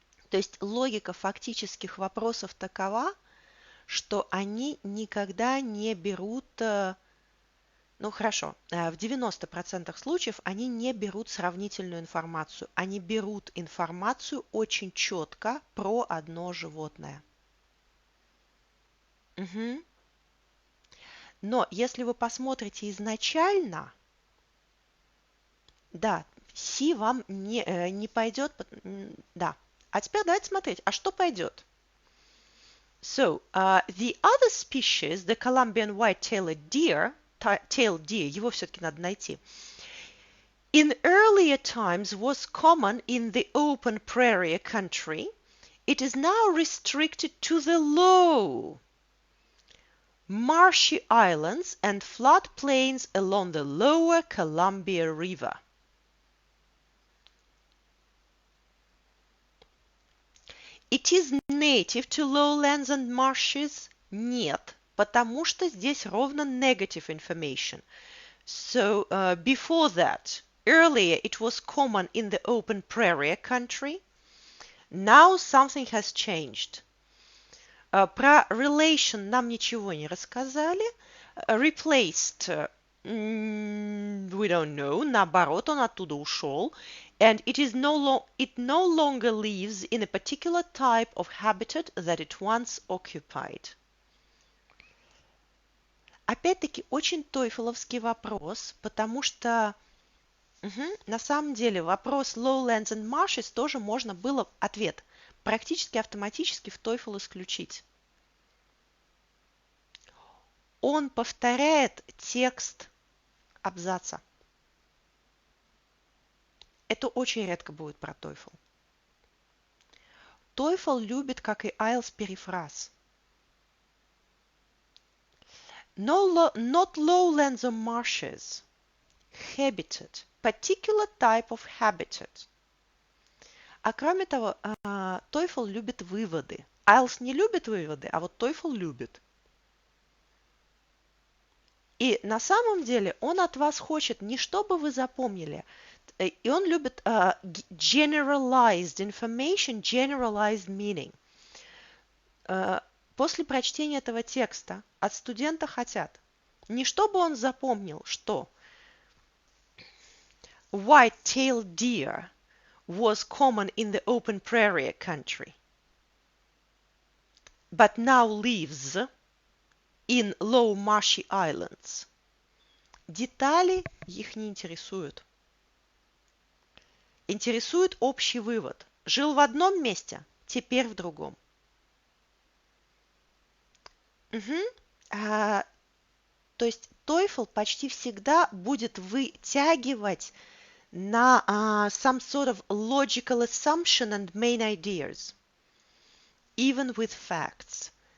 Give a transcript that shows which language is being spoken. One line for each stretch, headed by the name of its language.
Russian: То есть логика фактических вопросов такова, что они никогда не берут, ну хорошо, в 90% случаев они не берут сравнительную информацию, они берут информацию очень четко про одно животное. Но если вы посмотрите изначально, да, C вам не пойдет, да. А теперь давайте смотреть, а что пойдет?
English: So, the other species, the Columbian white-tailed deer, его все-таки надо найти, in earlier times was common in the open prairie country. It is now restricted to the low, marshy islands and floodplains along the lower Columbia River. It is native to lowlands and marshes?
Russian: Нет, потому что здесь ровно negative information.
English: So, before that, earlier it was common in the open prairie country. Now something has changed.
Russian: Про relation нам ничего не рассказали.
English: Replaced, we don't know.
Russian: Наоборот, он оттуда ушел.
English: And it no longer lives in a particular type of habitat that it once occupied.
Russian: Опять-таки, очень тойфеловский вопрос, потому что на самом деле вопрос lowlands and marshes тоже можно было ответ практически автоматически в TOEFL исключить. Он повторяет текст абзаца. Это очень редко будет про TOEFL. TOEFL любит, как и IELTS, перефраз.
English: Not lowlands or marshes. Habitat. Particular type of habitat.
Russian: А кроме того, TOEFL любит выводы. IELTS не любит выводы, а вот TOEFL любит. И на самом деле он от вас хочет не чтобы вы запомнили, и он любит generalized information, generalized meaning.
English: После прочтения этого текста от студента хотят не чтобы он запомнил, что white-tailed deer was common in the open prairie country, but now lives in low marshy islands.
Russian: Детали их не интересуют. Интересует общий вывод. Жил в одном месте, теперь в другом. Угу.
English: То есть TOEFL почти всегда будет вытягивать на some sort of logical assumption and main ideas, even with facts.